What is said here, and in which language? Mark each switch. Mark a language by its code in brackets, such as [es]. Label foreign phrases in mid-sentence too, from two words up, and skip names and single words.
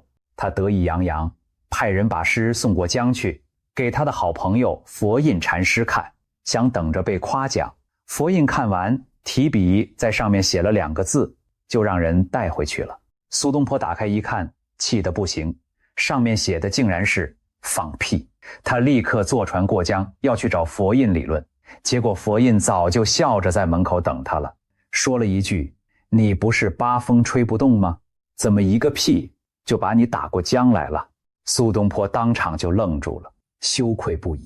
[zh] 他得意洋洋，派人把詩送過江去，給他的好朋友佛印禪師看，想等着被誇獎。佛印看完，提筆在上面寫了2個字，就讓人帶回去了。蘇東坡打開一看，氣得不行，上面寫的竟然是放屁。他立刻坐船過江，要去找佛印理論。結果佛印早就笑着在門口等他了，說了一句：“你不是八風吹不動嗎？怎麼一個屁就把你打過江來了？” 蘇東坡當場就愣住了，羞愧不已。